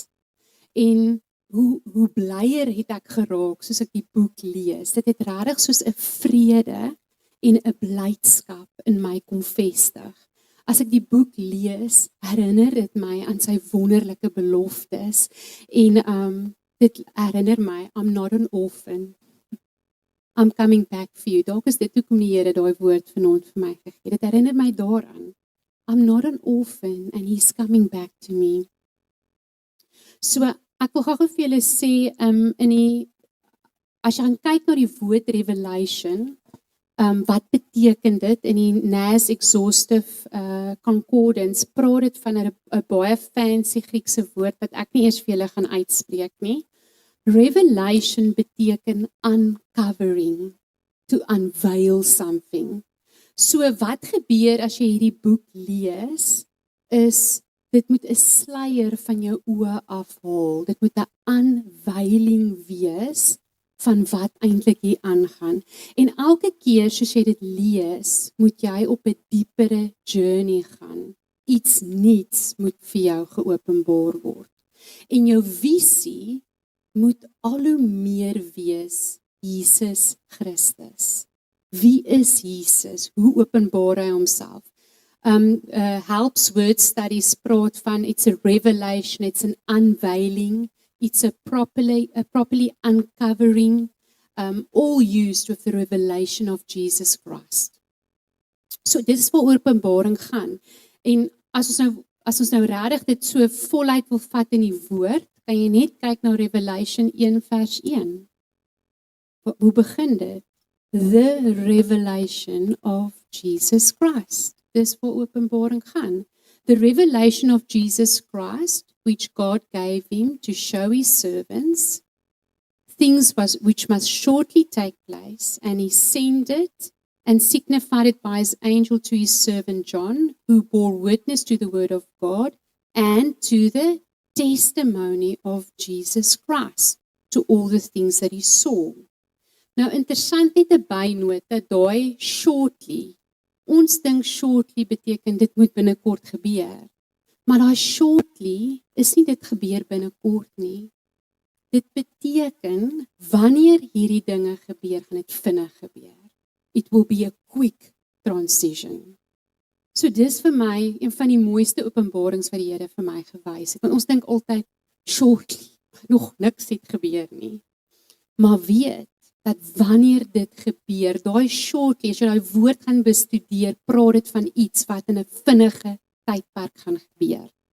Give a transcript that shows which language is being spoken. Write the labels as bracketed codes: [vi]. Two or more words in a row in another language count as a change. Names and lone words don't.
[af] En hoe blyer het ek geraak soos ek die boek lees. Dit het regtig soos 'n vrede en 'n blydskap in my kom vestig. As ek die boek lees, herinner dit my aan sy wonderlike beloftes en dit herinner my, [en] I'm not an orphan. I'm coming back for you. [af] Dalk is dit hoekom die Here daai woord vanaand vir my gegee. Dit herinner my daaraan. [en] I'm not an orphan and he's coming back to me. [af] So ek wil gou vir julle sê as jy gaan kyk na die woord revelation, wat beteken dit in die NAS Exhaustive Concordance, praat dit van 'n baie fancy Griekse woord wat ek nie eers vir julle gaan uitspreek nie. [en] Revelation beteken uncovering, to unveil something. [af] So wat gebeur as jy hierdie boek lees, is dit moet 'n sluier van jou oë afhaal. Dit moet 'n unveiling wees van wat eintlik hier aangaan. En elke keer soos jy dit lees, moet jy op 'n diepere journey gaan. Iets nuuts moet vir jou geopenbaar word. En jou visie moet al hoe meer wees Jesus Christus. Wie is Jesus? Hoe openbaar hy homself? [en] Helps Word Studies [af] praat van [en] it's a revelation, it's an unveiling, it's a properly uncovering, all used with the revelation of Jesus Christ. [af] So dit is waar Openbaring gaan. En as ons nou regtig dit so voluit wil vat in die woord, kan jy net kyk na Revelation 1 vers 1. Hoe begin dit? [en] The revelation of Jesus Christ. [af] Dis waar Openbaring gaan. [en] The revelation of Jesus Christ, which God gave him to show his servants, things which must shortly take place, and he sent it and signified it by his angel to his servant John, who bore witness to the word of God and to the testimony of Jesus Christ, to all the things that he saw. [af] Nou interessant net 'n bynoot dat daai shortly, ons dink shortly beteken dit moet binnekort gebeur. Maar daai shortly is nie dit gebeur binnekort nie. Dit beteken wanneer hierdie dinge gebeur, gaan dit vinnig gebeur. [en] It will be a quick transition. [af] So dis vir my een van die mooiste openbarings wat die Here vir my gewys het. Want ons dink altyd shortly, nog niks het gebeur nie. Maar weet dat wanneer dit gebeur, daai shortly, as jy daai woord gaan bestudeer, praat dit van iets wat in 'n vinnige tydperk gaan gebeur.